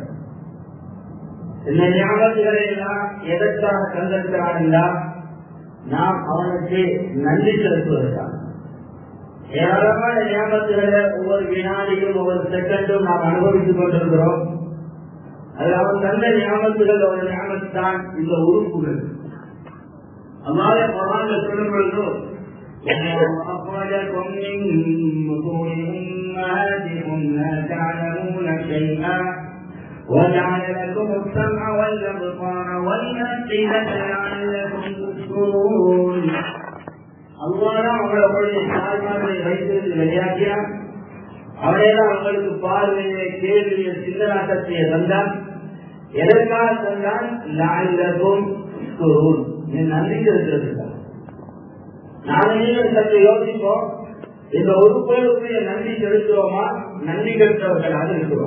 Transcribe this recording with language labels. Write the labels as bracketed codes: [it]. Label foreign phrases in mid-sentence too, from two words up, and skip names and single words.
[ta] இந்த நியாமத்துகளை எல்லாம் எதற்காக தந்திருக்கிறான் என்றால் நாம் அவனுக்கு நன்றி செலுத்துவதற்காக. ஏராளமான நியாமத்துகளை ஒவ்வொரு வினாடியும் ஒவ்வொரு செகண்டும் நாம் அனுபவித்துக் கொண்டிருக்கிறோம். அது அவன் தந்த நியாமத்துகள் ஒரு நியாமத்து தான் இந்த உறுப்புகள். அல்லாஹ் குர்ஆனில் சொல்லும் பொழுது [ar] وجعل لكم السمع والأبصار والأفئدة لعلكم تشكرون. [ta] அல்லாஹ் அவர்களுடைய தாய்மார்களை வைத்திருந்து வெளியாக்கினார். அவரையெல்லாம் அவங்களுக்கு பார்வையை, கேள்வியை, சிந்தனாக்கத்தை தந்தான். எதற்காக தந்தான்? [ar] لعلكم تشكرون, [ta] நன்றி செலுத்துவதற்காக. நாங்கள் நீங்கள் சற்று யோசிப்போம், இந்த உறுப்புகளுக்கு நன்றி செலுத்துவோமா, நன்றி கெட்டவர்களாக இருக்கிறோம்?